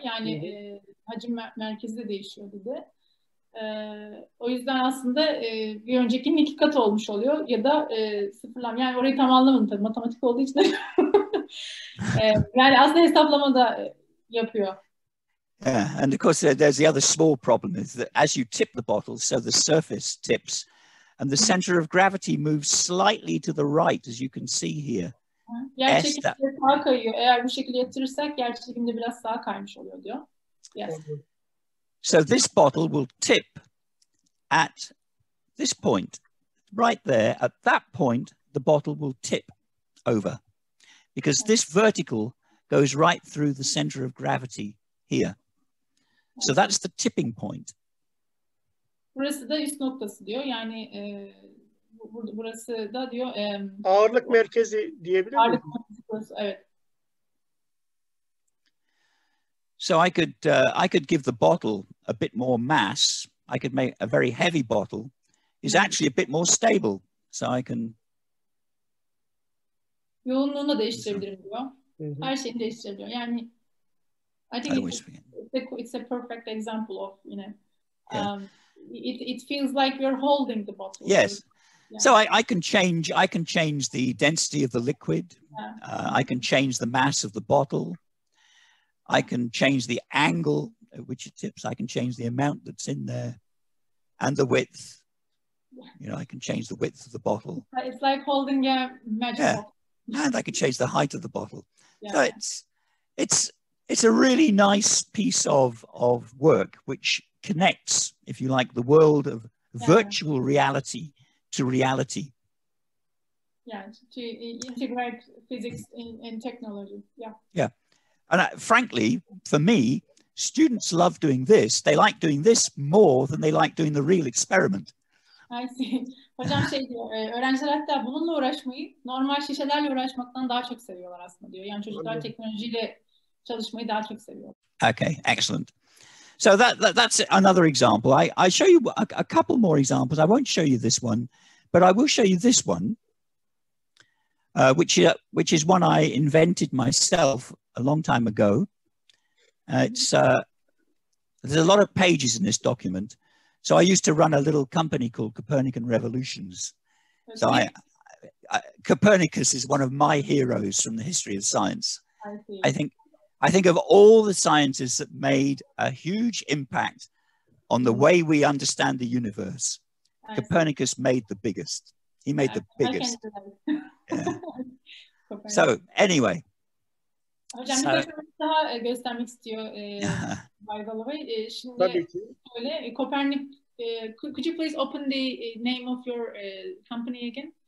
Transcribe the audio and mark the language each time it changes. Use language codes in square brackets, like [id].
[tr] Yani hacim merkezi de değişiyor dedi. O yüzden aslında bir öncekinin 2 katı olmuş oluyor ya da sıfırlam. Yani orayı tam anlamadım tabii matematik olduğu için. Yani aslında hesaplama da yapıyor. [en] Yeah, and of course there's the other small problem is that as you tip the bottle, so the surface tips and the center of gravity moves slightly to the right, as you can see here. [tr] Yer çekiminde sağa kayıyor. Eğer bu şekilde yatırırsak yer çekiminde biraz sağa kaymış oluyor diyor. [en] Yes. So this bottle will tip at this point, right there. At that point, the bottle will tip over because this vertical goes right through the center of gravity here. So that's the tipping point. [tr] Burası da üst noktası diyor. Yani burası da diyor ağırlık merkezi diyebilir miyim? Ağırlık merkezi burası, evet. [en] So I could give the bottle a bit more mass. I could make a very heavy bottle is actually a bit more stable. So I can [tr] yoğunluğunu değiştirebilirim diyor. Her şeyini değiştirebiliyor. [en] Yani I think it's a perfect example of, it feels like you're holding the bottle. Yes. Yeah. So I can change the density of the liquid. I can change the mass of the bottle. I can change the angle at which it tips. I can change the amount that's in there and the width. I can change the width of the bottle. It's like holding a magic bottle. And I can change the height of the bottle. Yeah. So it's a really nice piece of work which connects, if you like, the world of virtual reality to reality. Yeah, to integrate physics in technology. Yeah. Yeah. And frankly, for me, students love doing this. They like doing this more than they like doing the real experiment. I see. [tr] Hocam diyor, öğrenciler hatta bununla uğraşmayı normal şişelerle uğraşmaktan daha çok seviyorlar aslında diyor. Yani çocuklar teknolojiyle çalışmayı daha çok seviyor. [en] Okay, excellent. So that's another example. I show you a couple more examples. I won't show you this one, but I will show you this one, which is one I invented myself a long time ago. There's a lot of pages in this document. So I used to run a little company called Copernican Revolutions. Okay. So Copernicus is one of my heroes from the history of science. I think of all the scientists that made a huge impact on the way we understand the universe, Copernicus made the biggest. He made the biggest. Yeah. So anyway. [tr] Hocam bir daha göstermek istiyor Bay Galloway. Şimdi şöyle, [en] could you please open the name of your company again?